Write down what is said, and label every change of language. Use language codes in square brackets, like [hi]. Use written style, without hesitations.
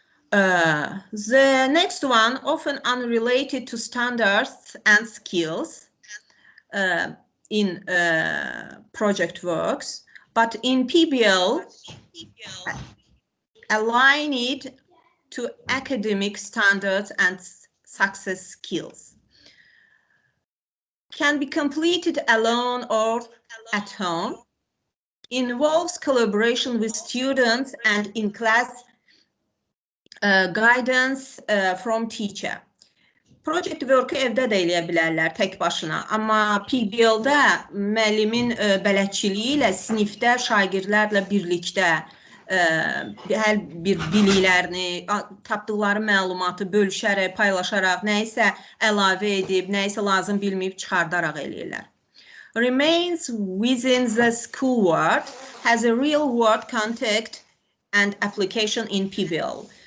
[en] The next one, often unrelated to standards and skills in project works, but in PBL, align it to academic standards and success skills. Can be completed alone or at home, involves collaboration with students and in class guidance from teacher. [az] Project work-ı evdə də eləyə bilərlər tək başına. Amma PBL-də müəllimin bələdçiliyi ilə sinifdə şagirdlərlə birlikdə hər bir biliklərini, tapdıqları məlumatı bölüşərək, paylaşaraq, nəyisə əlavə edib, nəyisə lazım bilməyib çıxardaraq eləyirlər. [en] Remains within the school world has a real world contact and application in PBL.